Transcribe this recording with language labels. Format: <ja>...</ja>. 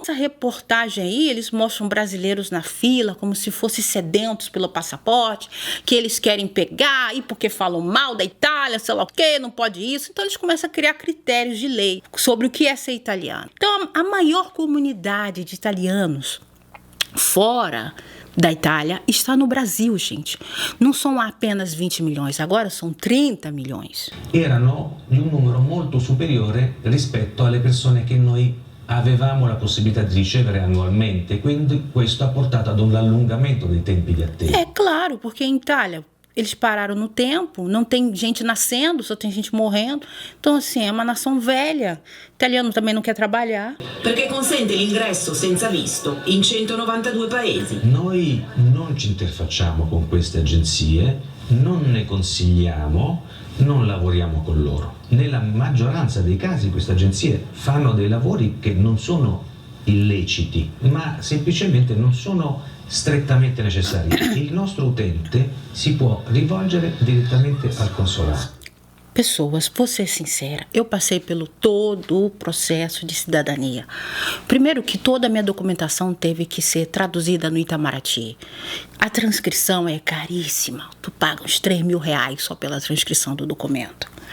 <pt>Essa reportagem aí, eles mostram brasileiros na fila como se fossem sedentos pelo passaporte, que eles querem pegar, e porque falam mal da Itália, sei lá o que, não pode isso. Então eles começam a criar critérios de lei sobre o que é ser italiano. Então a maior comunidade de italianos fora da Itália está no Brasil, gente. Não são apenas 20 milhões, agora são 30 milhões.</pt> <it>Erano di un numero molto superiore rispetto alle persone che noi avevamo la possibilità di ricevere annualmente, quindi questo ha portato ad un allungamento dei tempi di attesa.</it> <pt>É claro, porque em Itália eles pararam no tempo, não tem gente nascendo, só tem gente morrendo. Então, assim, é uma nação velha. O italiano também não quer trabalhar.</pt> <it>Perché consente l'ingresso senza visto in 192 paesi. Noi non ci interfacciamo con queste agenzie, non ne consigliamo, non lavoriamo con loro. Nella maggioranza dei casi queste agenzie fanno dei lavori che non sono illeciti, ma semplicemente non sono strettamente necessari. Il nostro utente si può rivolgere direttamente al consolato.</it> <pt>Pessoas, vou ser sincera, eu passei pelo todo o processo de cidadania. Primeiro que toda a minha documentação teve que ser traduzida no Itamaraty. A transcrição é caríssima, tu paga uns 3 mil reais só pela transcrição do documento.</pt>